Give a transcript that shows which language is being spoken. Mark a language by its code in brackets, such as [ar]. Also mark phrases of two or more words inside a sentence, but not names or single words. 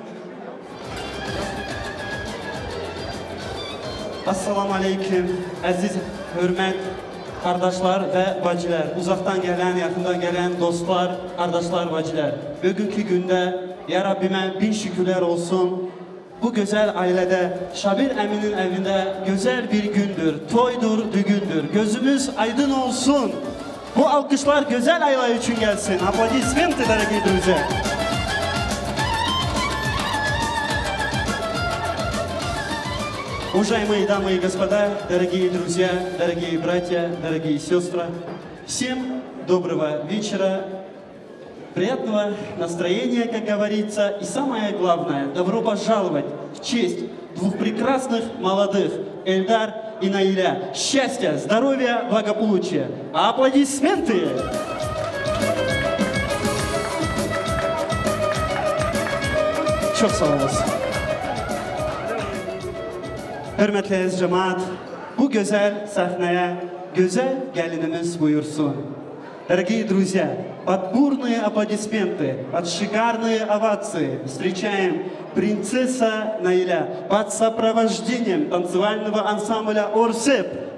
[az] Assalamu aleyküm, əziz, hörmət, qardaşlar və bacılar, uzaqdan gələn, yaxından gələn dostlar, qardaşlar, bacılar. Bugünkü gündə, ya Rabbimə bin şükürlər olsun. Bu gözəl ailədə, Şabir əminin evində gözəl bir gündür, toydur, düğündür. Gözümüz aydın olsun. Bu alkışlar gözəl ailə üçün gəlsin. [ru] Aplodismenты, дорогие друзья. Уважаемые дамы и господа, дорогие друзья, дорогие братья, дорогие сестры, всем доброго вечера, приятного настроения, как говорится, и самое главное, добро пожаловать в честь двух прекрасных молодых, Эльдар и Наиля. Счастья, здоровья, благополучия. Аплодисменты! [az] Çok sağ olasın. Hörmətli əziz cəmaət, bu gözəl səhnəyə gözəl gəlinimiz buyursun. [ru] Дорогие друзья, под бурные аплодисменты, под шикарные овации встречаем принцесса Наиля под сопровождением танцевального ансамбля Орсеп.